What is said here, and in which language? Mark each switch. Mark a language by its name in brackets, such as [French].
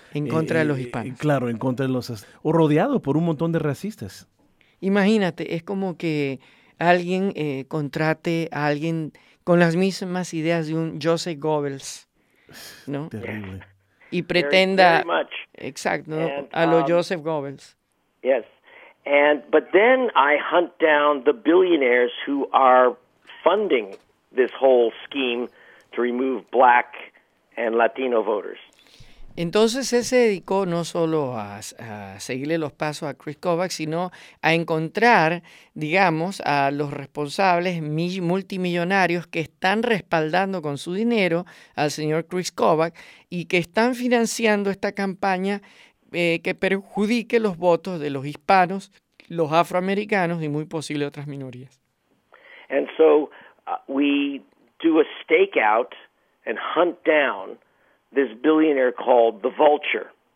[Spanish] en contra de los hispanos. Claro, en contra de los o rodeado por un montón de racistas. Imagínate, es como que alguien contrate a alguien con las mismas ideas de un Joseph Goebbels, ¿no? Terrible. Y pretenda, [English] very, very much. [Spanish] Exacto, ¿no? And, a lo Joseph Goebbels. [English] Yes, and but then I hunt down the billionaires who are funding this whole scheme to remove black and Latino voters. [Spanish] Entonces él se dedicó no solo a seguirle los pasos a Chris Kobach, sino a encontrar, digamos, a los responsables multimillonarios que están respaldando con su dinero al señor Chris Kobach y que están financiando esta campaña que perjudique los votos de los hispanos, los afroamericanos y muy posible otras minorías. [English] And so we do a stakeout and hunt down this billionaire called the Vulture.